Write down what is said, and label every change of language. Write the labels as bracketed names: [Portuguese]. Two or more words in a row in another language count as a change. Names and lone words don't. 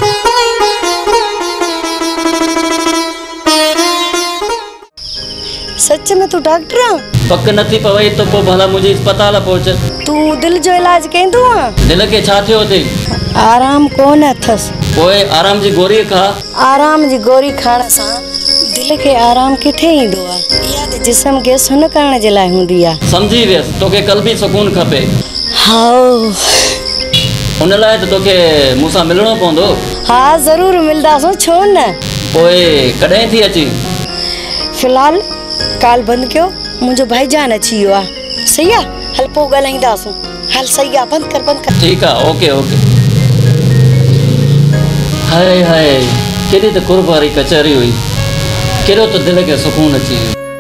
[Sindhi] सच में तू डॉक्टर आहे? पक नथी पवे तो पोइ भला मुंहिंजी अस्पताल पहुच। तू दिल जो इलाज कंदो आहे? दिल खे छा थियो अथई? आराम कोन अथसि। पोइ आराम जी गोरी खा। आराम जी गोरी खाइण सां दिल खे आराम किथे ईंदो आहे? इहा त जिस्म खे सुन करण जे लाइ हूंदी आहे। समझी वियसि, तोखे कल्बी सुकून खपे। हाओ उन लाइ त तोखे मूंसां मिलणो पवंदो। हा ज़रूरु मिलंदासीं, छो न। पोइ कॾहिं थी अची? फिलहाल काल बंदि कयो, मुंहिंजो भाईजान अची वियो आहे। सही आहे, हल पोइ ॻाल्हाईंदासीं। हल सही आहे, बंदि कर बंदि कर। ठीकु आहे, ओके ओके। हाय हाय, केॾी त कुर्ब वारी कचहरी हुई। केॾो त दिलि खे सुकून अची वियो।